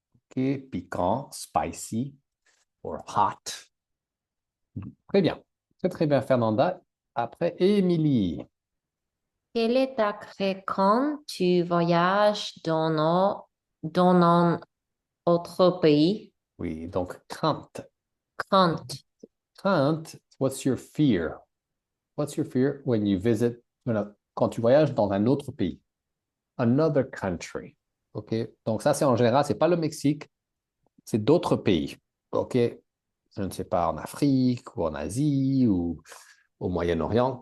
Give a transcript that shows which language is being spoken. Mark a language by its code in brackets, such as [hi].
[fr] OK. Piquant, spicy, or hot. Très bien. Très, très bien, Fernanda. Après, Émilie. Quel est ta quand tu voyages dans un autre pays? Oui, donc crainte. Quand? [en] Crainte, what's your fear? What's your fear when you visit, quand tu voyages dans un autre pays? [fr] Another country. OK? Donc, ça, c'est en général, c'est pas le Mexique, c'est d'autres pays. OK? Je ne sais pas, en Afrique ou en Asie ou au Moyen-Orient.